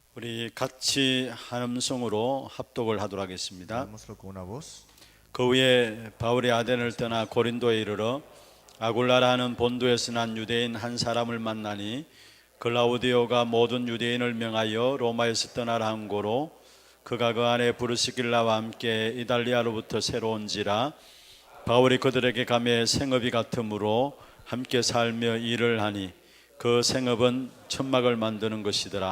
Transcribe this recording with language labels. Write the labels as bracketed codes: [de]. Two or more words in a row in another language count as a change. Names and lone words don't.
[ko] 우리 같이 한 음성으로 합독을 하도록 하겠습니다. [es] Hagámoslo con una voz. [ko] 그 후에 바울이 아덴을 떠나 고린도에 이르러 아굴라라는 본도에서 난 유대인 한 사람을 만나니 글라우디오가 모든 유대인을 명하여 로마에서 떠나라 한 고로 그가 그 안에 브루스길라와 함께 이달리아로부터 새로 온지라 바울이 그들에게 가매 생업이 같으므로 함께 살며 일을 하니 그 생업은 천막을 만드는 것이더라.